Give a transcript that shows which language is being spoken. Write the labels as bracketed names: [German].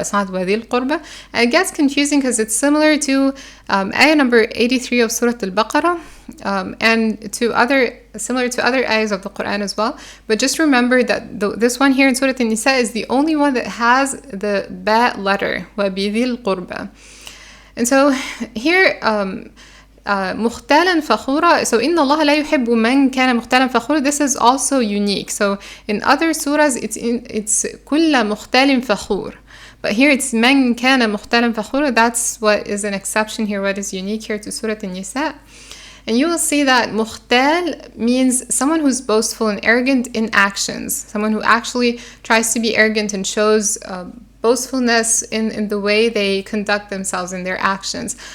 [English] It's not wa dhil qurba. And it gets confusing because it's similar to ayah number 83 of Surah Al-Baqarah, and similar to other ayahs of the Quran as well. But just remember that this one here in Surah An-Nissaa is the only one that has the ba letter, wa bi dhil qurba. And so here [Arabic] مختالا فخورا, so إن الله لا يحب من كان مختالا فخورا, [English] this is also unique. So in other surahs it's [Arabic] كل مختال فخور, [English] but here it's [Arabic] من كان مختالا فخورا. [English] That's what is an exception here, what is unique here to Surah An-Nissaa. And you will see that mukhtal means someone who's boastful and arrogant in actions, someone who actually tries to be arrogant and shows boastfulness in the way they conduct themselves in their actions.